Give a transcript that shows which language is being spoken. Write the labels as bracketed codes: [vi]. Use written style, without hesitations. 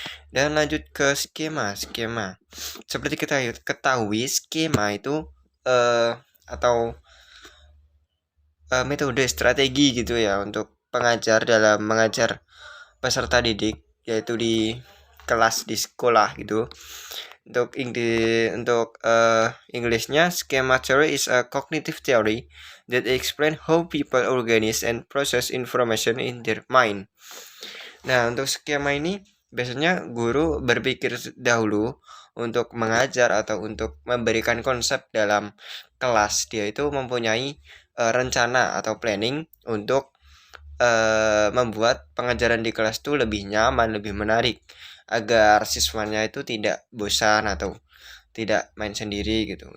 [id] Dan lanjut ke skema. Seperti kita ketahui, skema itu atau metode strategi gitu ya untuk pengajar dalam mengajar peserta didik, yaitu di kelas di sekolah gitu. Untuk Englishnya, [en] schema theory is a cognitive theory that explain how people organize and process information in their mind. [id] Nah, untuk skema ini biasanya guru berpikir dahulu untuk mengajar atau untuk memberikan konsep dalam kelas. Dia itu mempunyai rencana atau planning untuk membuat pengajaran di kelas itu lebih nyaman, lebih menarik, agar siswanya itu tidak bosan atau tidak main sendiri gitu.